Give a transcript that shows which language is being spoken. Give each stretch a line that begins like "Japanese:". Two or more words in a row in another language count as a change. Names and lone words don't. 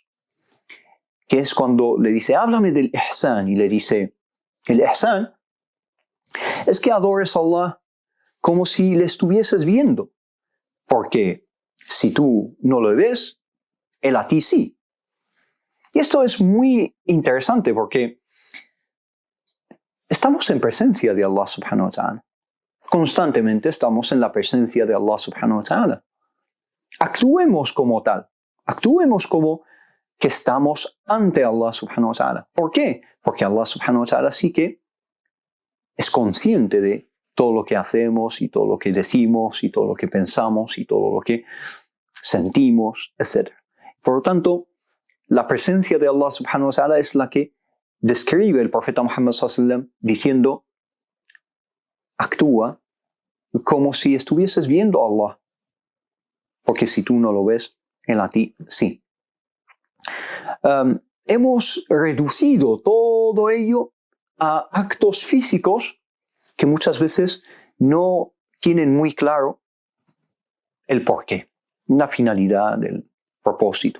Spanish: Que es cuando le dice, háblame del ihsan, y le dice, el ihsan es que adores a Allah como si le estuvieses viendo, porque si tú no lo ves, Él a ti sí. Y esto es muy interesante porque estamos en presencia de
Arabic: الله سبحانه وتعالى.
Spanish: Constantemente estamos en la presencia de
Arabic: الله سبحانه وتعالى.
Spanish: Actuemos como tal, actuemos como que estamos ante
Arabic: الله سبحانه وتعالى.
Spanish: ¿Por qué? Porque
Arabic: الله سبحانه وتعالى
Spanish: sí que es consciente de todo lo que hacemos y todo lo que decimos y todo lo que pensamos y todo lo que sentimos, etc. Por lo tanto, la presencia de
Arabic: الله سبحانه وتعالى
Spanish: es la que describe el profeta Muhammad
Arabic: صلى الله عليه وسلم
Spanish: diciendo, actúa como si estuvieses viendo a Allah, porque si tú no lo ves, Él a ti sí. Hemos reducido todo ello a actos físicos que muchas veces no tienen muy claro el porqué, la finalidad del propósito.